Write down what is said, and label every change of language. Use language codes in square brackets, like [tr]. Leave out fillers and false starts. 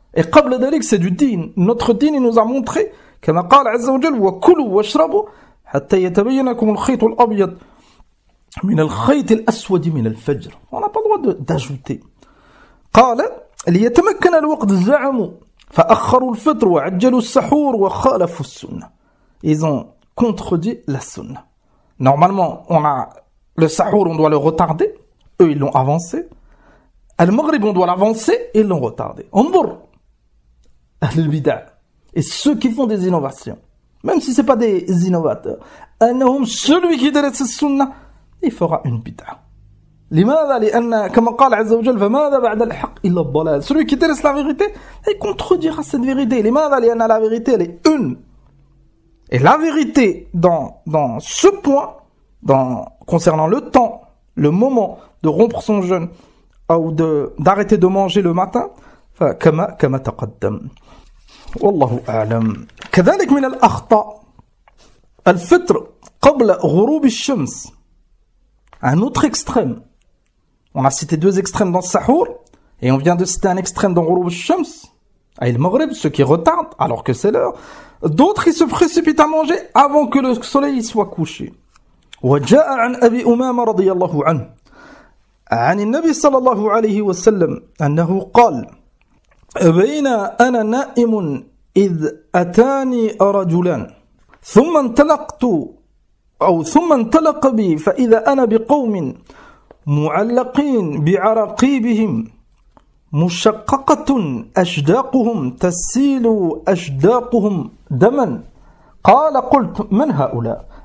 [fr] Et [ar] قبل ذلك [fr] c'est du din. Notre din il nous a montré [ar] كما قال عز وجل وكلوا واشربوا حتى يتبين لكم الخيط الأبيض من الخيط الأسود من الفجر. [fr] On n'a pas le droit d'ajouter. [ar] قال ليتمكن الوقت زعموا فأخروا الفطر وعجلوا السحور وخالفوا السنة. [fr] Ils ont contredit la sunna. Normalement, on a le sahur, on doit le retarder. Eux, ils l'ont avancé. Al-Maghrib, on doit l'avancer. Ils l'ont retardé. [ar] Anzur al-bid'a. [fr] Et ceux qui font des innovations, même si c'est pas des innovateurs, celui qui délaisse la sunna, il fera une bid'a. [ar] لماذا؟ لأن كما قال عز وجل فماذا بعد الحق إلا الضلال. [fr] Celui qui délaisse la vérité, il contredira cette vérité. [ar] لماذا؟ لأن [fr] la vérité, elle est une. Et la vérité dans ce point, concernant le temps, le moment de rompre son jeûne ou d'arrêter de manger le matin, [ar] كما تقدم. والله أعلم. كذلك من الأخطاء الفطر قبل غروب الشمس. [fr] Un autre extrême. On a cité deux extrêmes dans Sahur, et on vient de citer un extrême dans Ghurub al-Shams, al-Maghrib, ceux qui retardent alors que c'est l'heure. D'autres, ils se précipitent à manger avant que le soleil soit couché. [ar] وجاء عن أبي أمامة رضي الله عنه عن النبي صلى الله عليه وسلم أنه قال بين أنا نائم إذ أتاني رجلان ثم انطلق بي فإذا أنا بقوم معلقين بعراقيبهم مشققة أشداقهم تسيل أشداقهم دما قال قلت من هؤلاء.